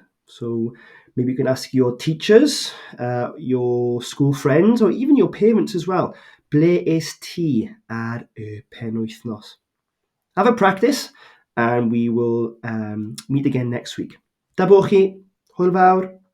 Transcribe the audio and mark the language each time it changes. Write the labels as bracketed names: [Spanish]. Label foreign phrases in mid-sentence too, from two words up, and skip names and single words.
[English] So maybe you can ask your teachers, your school friends, or even your parents as well. [Welsh] Ble es ti ar y penwythnos? [English] Have a practice, and we will meet again next week. [Welsh] Da bo chi. Hwyl fawr.